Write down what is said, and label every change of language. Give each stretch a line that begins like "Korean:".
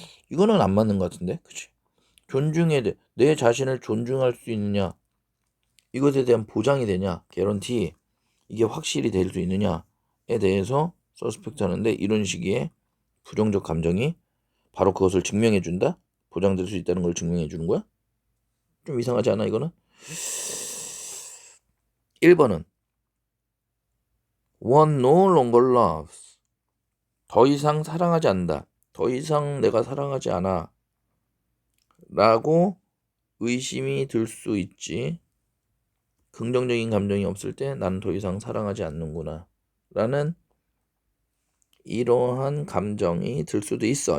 Korean: 이거는 안 맞는 것 같은데, 그치? 내 자신을 존중할 수 있느냐, 이것에 대한 보장이 되냐, 개런티, 이게 확실히 될 수 있느냐에 대해서 서스펙트 하는데, 이런 시기에 부정적 감정이 바로 그것을 증명해 준다? 보장될 수 있다는 걸 증명해 주는 거야? 좀 이상하지 않아 이거는? 1번은
English: one no longer loves.
Korean: 더 이상 사랑하지 않는다. 더 이상 내가 사랑하지 않아 라고 의심이 들 수 있지. 긍정적인 감정이 없을 때 나는 더 이상 사랑하지 않는구나 라는 이러한 감정이 들 수도 있어.